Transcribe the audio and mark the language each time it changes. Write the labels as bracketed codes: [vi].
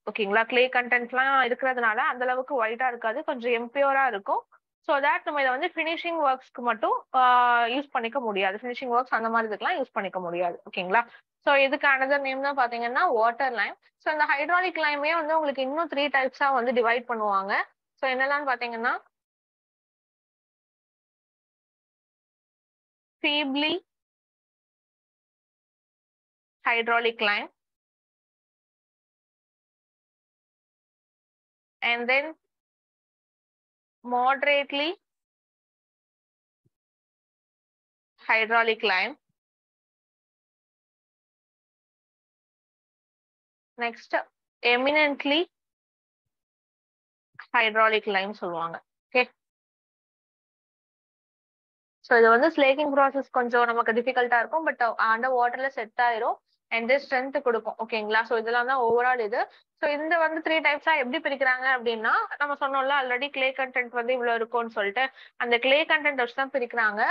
[ta] ஓகேங்களா, கிளே கண்டென்ட்லாம் இருக்கிறதுனால அந்த அளவுக்கு ஒயிட்டா இருக்காது, கொஞ்சம் எம்பியூரா இருக்கும். ஸோ தட் நம்ம இதை வந்து ஃபினிஷிங் ஒர்க்ஸ்க்கு மட்டும் யூஸ் பண்ணிக்க முடியாது. ஃபினிஷிங் ஒர்க்ஸ் அந்த மாதிரி இதுக்கெல்லாம் யூஸ் பண்ணிக்க முடியாது. ஓகேங்களா, ஸோ இதுக்கு அனதர் நேம் தான் பாத்தீங்கன்னா வாட்டர் லைம். ஸோ இந்த ஹைட்ராலிக் லைமே வந்து உங்களுக்கு இன்னும் 3 டைப்ஸா வந்து டிவைட் பண்ணுவாங்க. ஸோ என்னெல்லாம் பாத்தீங்கன்னா [en] feebly hydraulic lime, and then moderately hydraulic lime. Next, eminently hydraulic lime [ta] சொல்லுவாங்க. ஓகே, ஸோ இது வந்து ஸ்லேக்கிங் ப்ராசஸ் கொஞ்சம் நமக்கு டிஃபிகல்ட்டா இருக்கும். [en] but under வாட்டர்ல set [ta] ஆயிரும் [en] and strength [ta] கொடுக்கும். ஓகேங்களா, ஸோ இதெல்லாம் தான் ஓவரால் இது. ஸோ இந்த வந்து 3 டைப்ஸா எப்படி பிரிக்கிறாங்க அப்படின்னா நம்ம சொன்னோம்ல ஆல்ரெடி கிளே கண்டென்ட் வந்து இவ்வளவு இருக்கும்னு சொல்லிட்டு அந்த கிளே கண்டென்ட் வச்சு தான் பிரிக்கிறாங்க.